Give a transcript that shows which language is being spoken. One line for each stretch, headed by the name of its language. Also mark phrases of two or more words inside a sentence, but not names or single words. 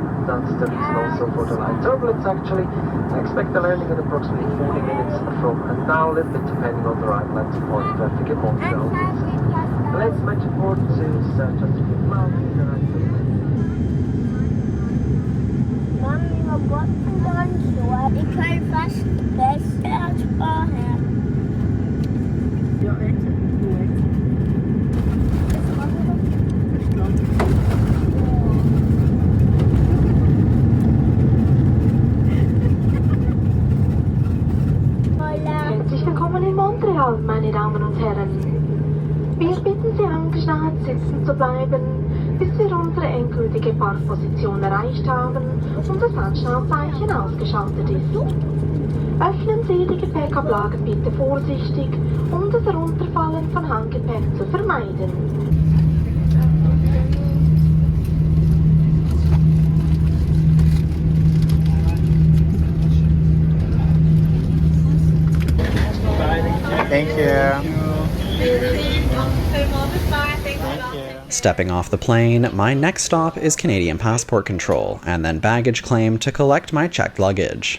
English: That's the reason also for the light turbulence actually. I expect the landing in approximately 40 minutes from now, a little bit depending on the arrival at the point traffic in Montreal. Let's match it forward to just a few miles in the right direction.
Dutch: Mami, wat dan zo? Ik ga vast best uitsparen. Ja, echt.
German: Herzlich willkommen in Montreal, meine Damen und Herren. Wir bitten Sie angeschnallt sitzen zu bleiben, bis wir unsere endgültige Parkposition erreicht haben und das Anschnallzeichen ausgeschaltet ist. Öffnen Sie die Gepäckablagen bitte vorsichtig, um das Herunterfallen von Handgepäck zu vermeiden.
English: Thank you. Stepping off the plane, my next stop is Canadian Passport Control, and then baggage claim to collect my checked luggage.